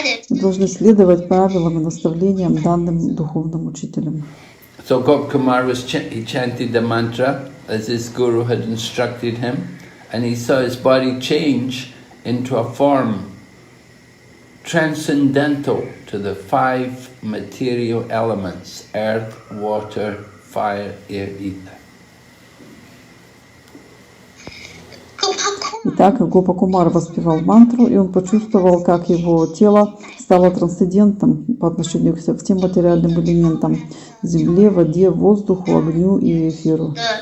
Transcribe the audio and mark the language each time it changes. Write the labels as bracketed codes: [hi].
[ru] Мы должны следовать правилам и наставлениям, данным духовным учителям. [en] So Gopkumar he chanted the mantra as his guru had instructed him, and he saw his body change into a form transcendental to the 5 material elements: earth, water, fire, air, ether. [ru] Итак, Гопа-Кумар воспевал мантру, и он почувствовал, как его тело стало трансцендентом по отношению к 5 материальным элементам: земле, воде, воздуху, огню и эфиру.